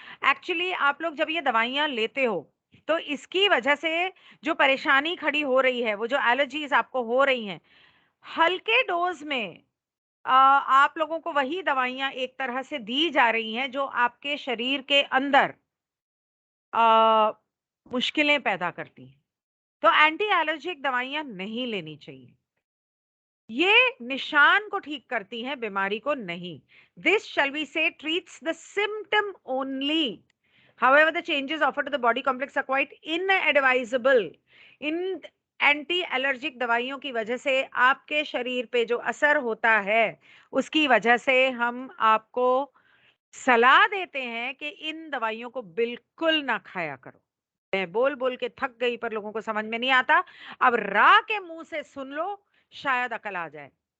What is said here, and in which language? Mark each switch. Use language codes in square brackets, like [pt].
[hi] Actually आप लोग जब ये दवाइयां लेते हो तो इसकी वजह से जो परेशानी खड़ी हो रही है, वो जो एलर्जीज आपको हो रही हैं, हल्के डोज में आप लोगों को वही दवाइयां एक तरह से दी जा रही हैं जो आपके शरीर के अंदर अ, मुश्किलें पैदा करती हैं। तो एंटी एलर्जिक दवाइयां नहीं लेनी चाहिए। ये निशान को ठीक करती हैं, बीमारी को नहीं। [en] This shall we say treats the symptom only. However, the changes offered to the body complex are quite inadvisable. [hi] In anti allergic दवाइयों की वजह से आपके शरीर पे जो असर होता है, उसकी वजह से हम आपको सलाह देते हैं कि इन दवाइयों को बिल्कुल ना खाया करो। मैं बोल बोल के थक गई पर लोगों को समझ में नहीं आता। अब रा के मुंह से सुन लो, शायद अकल आ जाए।